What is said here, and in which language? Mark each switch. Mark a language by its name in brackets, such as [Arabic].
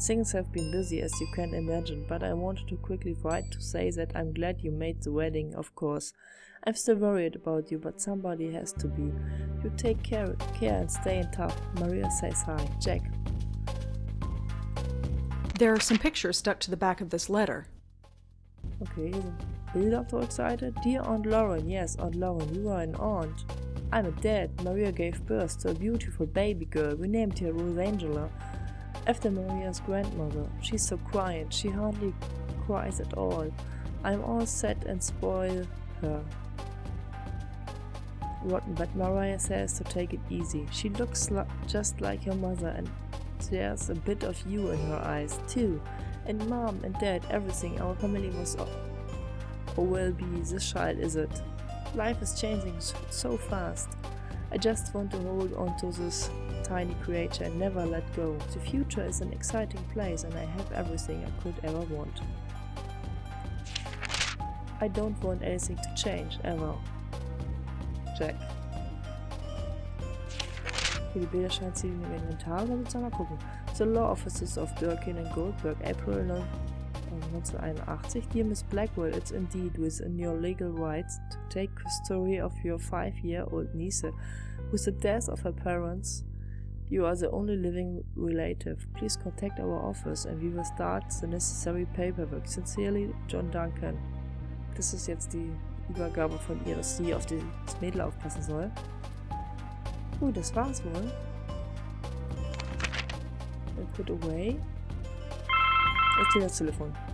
[English] Things have been busy as you can imagine, but I wanted to quickly write to say that I'm glad you made the wedding, of course. I'm still worried about you, but somebody has to be. You take care and stay in touch. Maria says hi. Jack. There are some pictures stuck to the back of this letter. [German] Okay, hier sind Bilder auf der Rückseite. [English] Dear Aunt Lauren, yes, Aunt Lauren, you are an aunt. I'm a dad. Maria gave birth to a beautiful baby girl. We named her Rosangela, after Maria's grandmother. She's so quiet. She hardly cries at all. I'm all set and spoil her. Rotten, but Maria says to take it easy. She looks just like her mother and there's a bit of you in her eyes too. And Mom and Dad, everything. Our family was or will be this child, is it? Life is changing so fast. I just want to hold on to this tiny creature and never let go. The future is an exciting place and I have everything I could ever want. I don't want anything to change, ever. Jack. [German] Für die Bilder scheint sie im Inventar, oder willst du mal gucken? [English] The Law Offices of Birkin and Goldberg, April 1981. Dear Miss Blackwell, it's indeed within your legal rights to take custody of your 5-year-old niece. With the death of her parents, you are the only living relative. Please contact our office and we will start the necessary paperwork. Sincerely, John Duncan. [German] Das ist jetzt die Übergabe von ihr, dass sie auf das Mädel aufpassen soll. Das war's wohl. [English] And put away. [German] Jetzt geht das Telefon.